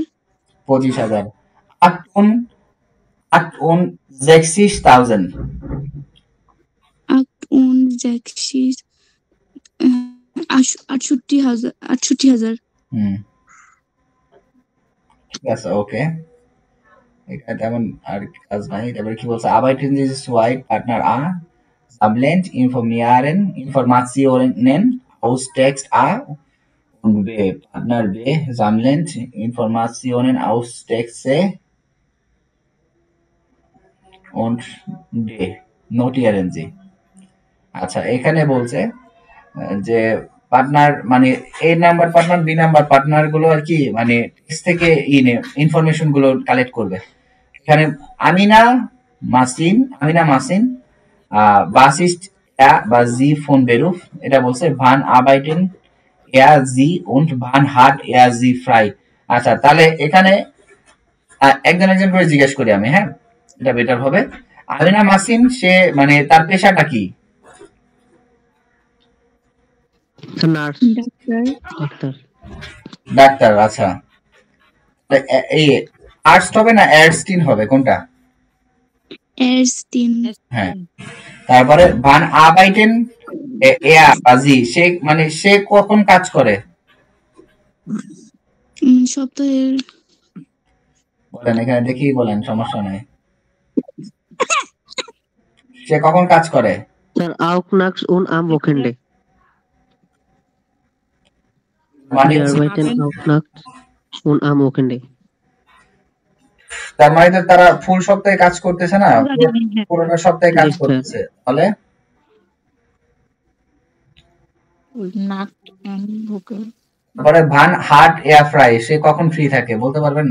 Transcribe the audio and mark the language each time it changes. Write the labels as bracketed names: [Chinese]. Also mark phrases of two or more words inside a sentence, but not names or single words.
[Bangla] 25,000 68,000 68,000 ঠিক আছে, ওকে, এখানে তেমন আর কাজ নাই। তারপরে কি বলছে, [German] arbeiten Sie zwei Partner A sammeln Informationen aus Text A und B. Partner B sammelt Informationen aus Text C und D. Notieren Sie. [Bangla] আচ্ছা, এখানে বলছে যে পার্টনার মানে এ নাম্বার পার্টনার, বি নাম্বার পার্টনার গুলো আর কি মানে টেক্সট থেকে ইনফরমেশন গুলো কালেক্ট করবে। [German] এখানে আমিনা মাসিন was ist er বা sie von Beruf, [Bangla] এটা বলছে [German] wann arbeiten er sie und wann hat er sie frei। [Bangla] আচ্ছা, তাহলে এখানে একজন করে জিজ্ঞেস করি আমি, হ্যাঁ, এটা বেটার হবে। আমিনা মাসিন সে মানে তার পেশাটা কি? নার্স, ডাক্তার। আচ্ছা, এই আর্টস হবে না এরস্টিন হবে, কোনটা? এরস্টিন। হ্যাঁ, তারপরে [German] wann arbeiten er sie [Bangla] মানে সে কখন কাজ করে? সপ্তাহের। বলেন, এখানে দেখি বলেন, সমস্যা নাই। সে কখন কাজ করে? স্যার auch nachts und am Wochenende। মানে Die arbeiten auch nachts und am Wochenende। তার মানে তো তারা ফুল সপ্তাহে কাজ করতেছে না, পুরোটা সপ্তাহে কাজ করতেছে, তাহলে পরে [German] wann hat er frei [Bangla] সে কখন ফ্রি থাকে বলতে পারবেন?